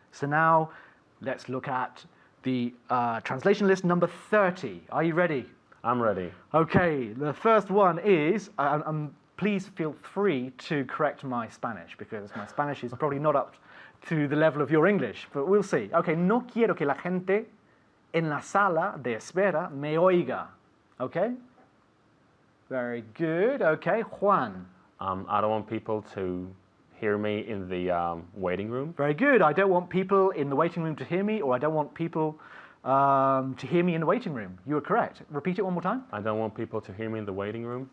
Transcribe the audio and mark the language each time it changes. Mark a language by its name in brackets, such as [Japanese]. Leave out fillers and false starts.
[English] So now let's look at the translation list number 30. Are you ready? I'm ready. Okay, the first one is, please feel free to correct my Spanish, because my Spanish is probably not up to the level of your English, but we'll see. [Spanish] Okay, no quiero que la gente en la sala de espera me oiga. [English] Okay? Very good. Okay, Juan. I don't want people to hear me in the waiting room. Very good. I don't want people in the waiting room to hear me, or I don't want people to hear me in the waiting room. You are correct. Repeat it one more time. I don't want people to hear me in the waiting room.